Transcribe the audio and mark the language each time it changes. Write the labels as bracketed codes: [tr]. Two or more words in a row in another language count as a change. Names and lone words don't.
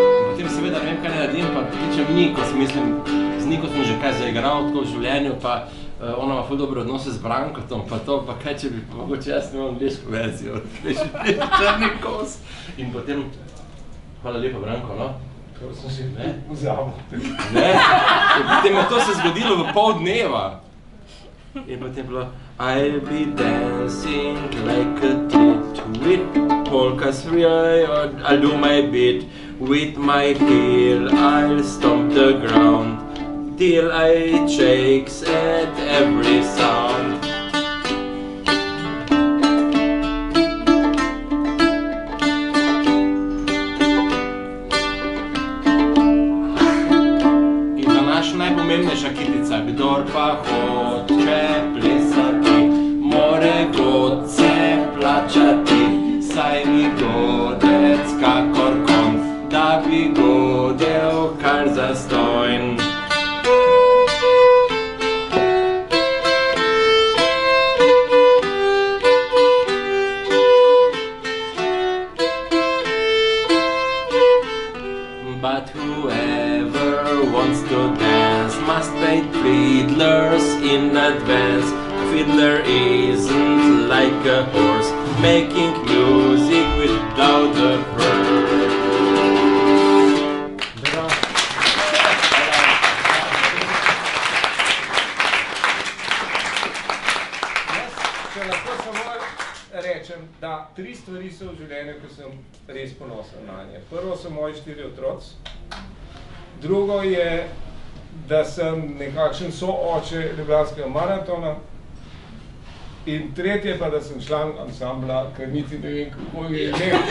[sl] Niko, mislim, z Niko sem že kaj zaigral tako v življenju, pa ona ima ful dobre odnose z Brankotom, pa to, pa kaj, če bi mogoče jaz imel angliško verzijo, veš, črni kos. In potem, hvala lepa, Branko, no? To sem si vzabil. Ne, in potem je to se zgodilo v pol dneva. In potem bilo, [en] I'll be dancing like a tit with polkas free, I'll do my bit with my heel, I'll stomp the ground till I shakes at every sound. [sl] In naša najpomembnejša kitica, kdor pa hoče plesati, more godce plačati, saj ni godec kakor konj, da bi godel kar zastojn. [en] But whoever wants to dance must pay fiddlers in advance. A fiddler isn't like a horse, making music without a purse. [sl] Če lahko samo rečem, da 3 stvari so v življenju, ko sem res ponosen na nje. Prvo so moji 4 otroci, drugo je, da sem nekakšen sooče Ljubljanskega maratona in tretje pa, da sem član ansambla, ker niti ne vem, kako je ime.